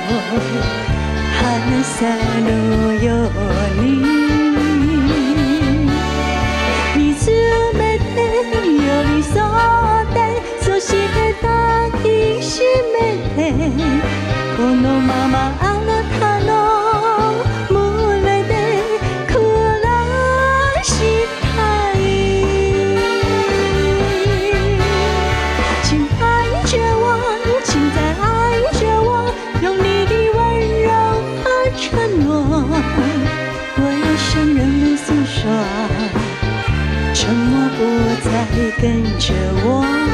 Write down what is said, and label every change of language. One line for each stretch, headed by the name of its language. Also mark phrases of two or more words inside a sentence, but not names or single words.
Japanese: 離さぬように見つめて寄り添ってそして抱きしめてこのままあなたの胸で暮らしたい。
Chinese: 请爱着我，请再爱着我，用你的温柔和承诺，我要向人们诉说，沉默不再跟着我。